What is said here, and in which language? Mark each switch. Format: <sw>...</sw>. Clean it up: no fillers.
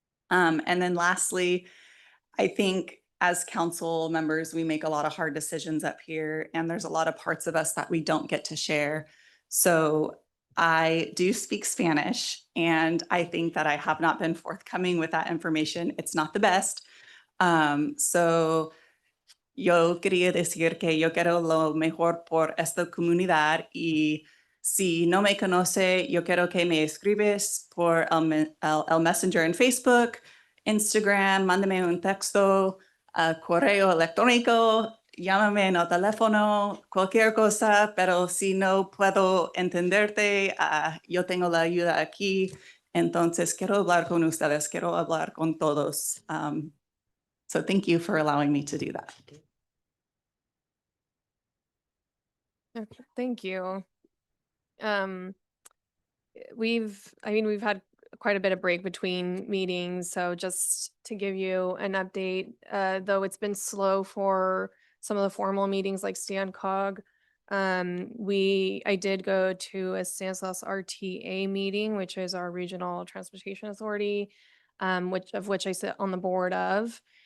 <en>And then lastly, I think as council members, we make a lot of hard decisions up here, and there's a lot of parts of us that we don't get to share. So I do speak Spanish, and I think that I have not been forthcoming with that information. It's not the best.</en> <es>So yo quería decir que yo quiero lo mejor por esta comunidad, y si no me conoce, yo quiero que me escribes por el Messenger en Facebook, Instagram, mándame un texto, correo electrónico, llámame en el teléfono, cualquier cosa, pero si no puedo entenderte, yo tengo la ayuda aquí, entonces quiero hablar con ustedes, quiero hablar con todos.</es> <en>So thank you for allowing me to do that. Okay, thank you. we've had quite a bit of break between meetings, so just to give you an update, though it's been slow for some of the formal meetings like StanCog, I did go to a Stanislaus RTA meeting, which is our Regional Transportation Authority, which I sit on the board of.</en>